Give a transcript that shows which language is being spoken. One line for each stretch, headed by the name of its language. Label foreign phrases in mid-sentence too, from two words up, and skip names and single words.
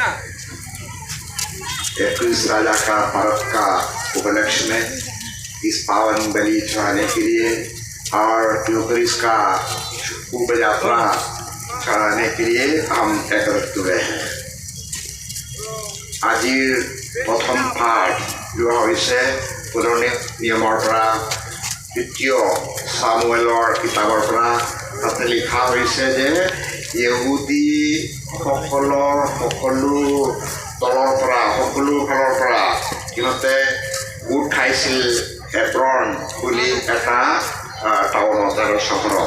Hindi: क्रिस्ट राजा का पर्व का उपलक्ष्य में इस पावन बलि चढ़ाने के लिए और यूकरिस्ट का शुभ यात्रा चढ़ाने के लिए हम एकत्रित हुए हैं। आज प्रथम पाठ जो
Assamese: হৈছে পুৰণি নিয়মৰ পৰা দ্বিতীয় সামুৱেলৰ কিতাপৰ পৰা তাতে লিখা হৈছে যে ইহুদী সকলো তলৰ পৰা, সকলো ফালৰ পৰা সিহঁতে গোট খাইছিল হেব্ৰন বুলি এটা টাউনত আৰু চহৰত।